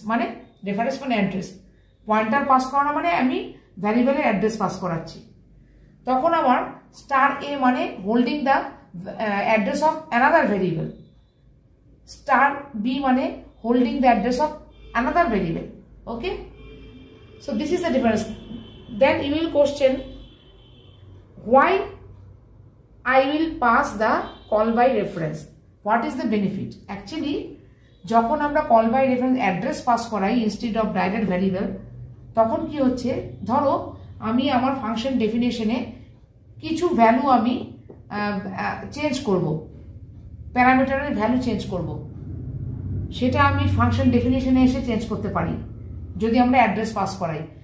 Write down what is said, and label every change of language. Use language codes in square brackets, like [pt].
[bn] মানে রেফারেন্স মানে address, pointer pass করানো মানে আমি ভ্যারিয়েবলের অ্যাড্রেস পাস করাচ্ছি। তখন আমার স্টার এ মানে [en] holding the address of another variable, [bn] star B মানে holding the address of another variable. [en] Okay, so this is the difference. Then you will question why I will pass the call by reference. What is the benefit? [bn] Actually, যখন আমরা call by reference address pass করাই [en] instead of direct variable, [bn] তখন কি হচ্ছে, ধরো আমি আমার function ডেফিনেশনে কিছু ভ্যালু আমি চেঞ্জ করব, প্যারামিটারের ভ্যালু চেঞ্জ করব, সেটা আমি ফাংশন ডেফিনেশনে এসে চেঞ্জ করতে পারি যদি আমরা অ্যাড্রেস পাস করাই।